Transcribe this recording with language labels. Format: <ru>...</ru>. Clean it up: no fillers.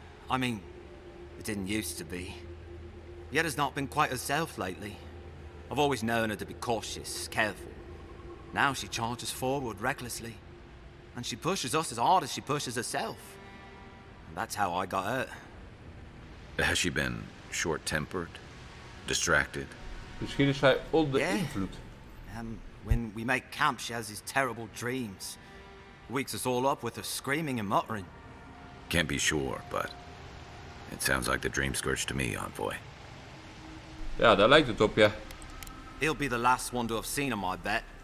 <en>I mean, it didn't used to be. Yeda's not been quite herself lately. I've always known her to be cautious, careful. Now she charges forward recklessly. And she pushes us as hard as she pushes herself. That's how I got hurt. Has she been short-tempered? Distracted?</en> <nl>Misschien is hij onder invloed.</nl> <en>When we make camp, she has these terrible dreams. Wakes us all up with her screaming and muttering. Can't be sure, but it sounds like the dream scourge to me, Envoy.</en> <nl>Ja, daar lijkt het op, ja.</nl> <en>He'll be the last one to have seen him, I bet.</en>